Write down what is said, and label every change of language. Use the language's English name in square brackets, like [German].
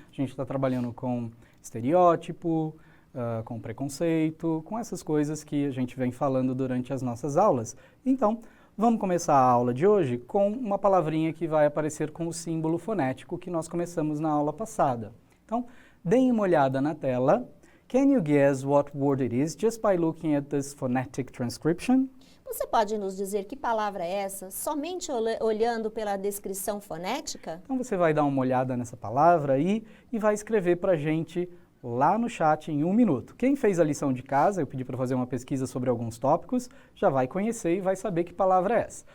[Portuguese] A gente está trabalhando com estereótipo, com preconceito, com essas coisas que a gente vem falando durante as nossas aulas. Então, vamos começar a aula de hoje com uma palavrinha que vai aparecer com o símbolo fonético que nós começamos na aula passada. Então, deem uma olhada na tela. [English] Can you guess what word it is just by looking at this phonetic transcription? [Portuguese] Você pode nos dizer que palavra é essa, somente olhando pela descrição fonética? Então você vai dar uma olhada nessa palavra aí e vai escrever para a gente lá no chat em 1 minuto. Quem fez a lição de casa, eu pedi para fazer uma pesquisa sobre alguns tópicos, já vai conhecer e vai saber que palavra é essa.